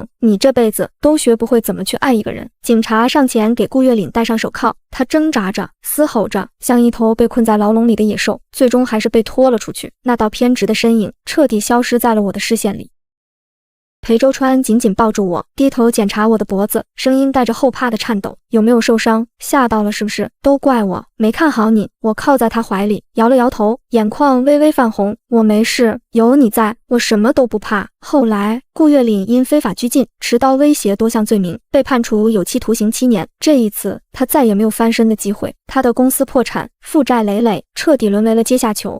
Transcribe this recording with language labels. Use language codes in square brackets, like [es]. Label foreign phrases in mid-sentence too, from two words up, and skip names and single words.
[zh] 你這輩子都學不會怎麼去愛一個人。警察上前給顧月林戴上手銬，他掙扎着，嘶吼着，像一頭被困在牢籠裡的野獸，最終還是被拖了出去。那道偏執的身影徹底消失在了我的視線裡。裴周川緊緊抱住我，低頭檢查我的脖子，聲音帶着後怕的顫抖：有沒有受傷？嚇到了是不是？都怪我，沒看好你， 我靠在他懷裡，搖了搖頭，眼眶微微泛紅。我沒事，有你在，我什麼都不怕。後來，顧月嶺因非法拘禁、持刀威脅多項罪名，被判處有期徒刑7年。這一次，他再也沒有翻身的機會。他的公司破產，負債累累，徹底淪為了階下囚。